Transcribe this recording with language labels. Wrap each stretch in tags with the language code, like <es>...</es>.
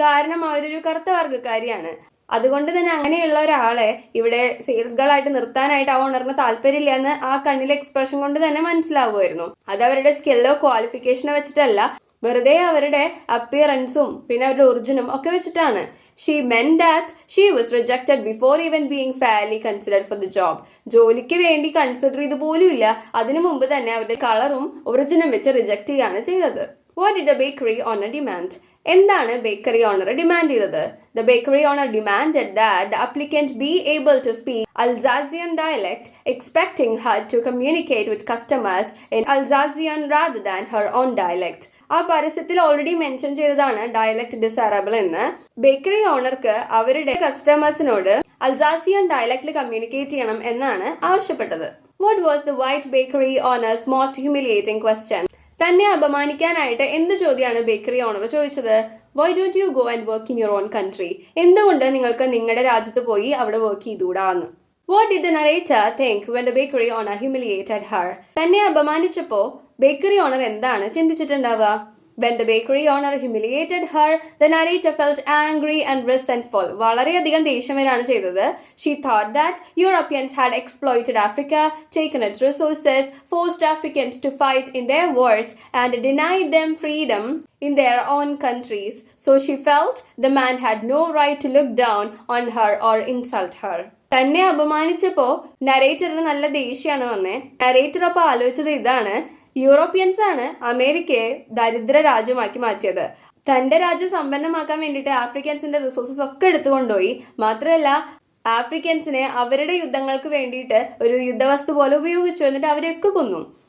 <ml>കാരണം അവരൊരു കറുത്ത വർഗ്ഗക്കാരിയാണ്. അതുകൊണ്ട് തന്നെ അങ്ങനെയുള്ള ഒരാളെ ഇവിടെ സെയിൽസ് ഗേൾ ആയിട്ട് നിർത്താനായിട്ട് ആ ഓണറിന് താല്പര്യമില്ല എന്ന് ആ കണ്ണിലെ എക്സ്പ്രഷൻ കൊണ്ട് തന്നെ മനസ്സിലാവുമായിരുന്നു. അത് അവരുടെ സ്കില്ലോ ക്വാളിഫിക്കേഷനോ വെച്ചിട്ടല്ല, വെറുതെ അവരുടെ അപ്പിയറൻസും പിന്നെ അവരുടെ ഒറിജിനും ഒക്കെ വെച്ചിട്ടാണ്.</ml> <en>She meant that she was rejected before even being fairly considered for the job.</en> <ml>ജോലിക്ക് വേണ്ടി കൺസിഡർ ചെയ്ത് പോലും ഇല്ല, അതിനു മുമ്പ് തന്നെ അവരുടെ കളറും ഒറിജിനും വെച്ച് റിജക്ട് ചെയ്യാണ് ചെയ്തത്.</ml> <en>What did the bakery owner demand?</en> <ml>എന്താണ് ബേക്കറി ഓണർ ഡിമാൻഡ് ചെയ്തത്?</ml> <en>The bakery owner demanded that the applicant be able to speak Alsatian dialect, expecting her to communicate with customers in Alsatian rather than her own dialect.</en> <ml>ആ പരസ്യത്തിൽ already mention ചെയ്തതാണ് dialect desirable എന്ന്. Bakery ഓണർക്ക് അവരുടെ കസ്റ്റമേഴ്സിനോട് അൽസാസിയൻ ഡയലക്റ്റിൽ communicate ചെയ്യണം എന്നാണ് ആവശ്യപ്പെട്ടത്.</ml> <en>What was the white bakery owners most humiliating question?</en> <ml>തന്നെ അപമാനിക്കാനായിട്ട് എന്ത് ചോദ്യമാണ് ബേക്കറി ഓണർ ചോദിച്ചത്?</ml> <en>Why don't you go and work in your own country?</en> <ml>എന്തുകൊണ്ട് നിങ്ങൾക്ക് നിങ്ങളുടെ രാജ്യത്ത് പോയി അവിടെ work ചെയ്തുകൂടാന്ന്?</ml> <en>What did the narrator think when the bakery owner humiliated her?</en> <ml>തന്നെ അപമാനിച്ചപ്പോ ബേക്കറി ഓണർ എന്താണ് ചിന്തിച്ചിട്ടുണ്ടാവുക?</ml> <en>When the bakery owner humiliated her, the narrator felt angry and resentful.</en> <ml>വളരെയധികം ദേഷ്യം വരാണ് ചെയ്തത്.</ml> <en>She thought that Europeans had exploited Africa, taken its resources, forced Africans to fight in their wars, and denied them freedom in their own countries. So she felt the man had no right to look down on her or insult her.</en> <ml>തന്നെ അപമാനിച്ചപ്പോ നരേറ്ററിന് നല്ല ദേഷ്യമാണ് വന്നേ. Narrator അപ്പൊ ആലോചിച്ചത് ഇതാണ്: Europeans ആണ് അമേരിക്കയെ ദരിദ്ര രാജ്യമാക്കി മാറ്റിയത്. തന്റെ രാജ്യം സമ്പന്നമാക്കാൻ വേണ്ടിയിട്ട് ആഫ്രിക്കൻസിന്റെ റിസോഴ്സസ് ഒക്കെ എടുത്തുകൊണ്ടുപോയി. മാത്രമല്ല ആഫ്രിക്കൻസിനെ അവരുടെ യുദ്ധങ്ങൾക്ക് വേണ്ടിയിട്ട് ഒരു യുദ്ധവസ്തു പോലെ ഉപയോഗിച്ചു. എന്നിട്ട് അവരെയൊക്കെ കൊന്നു.</ml>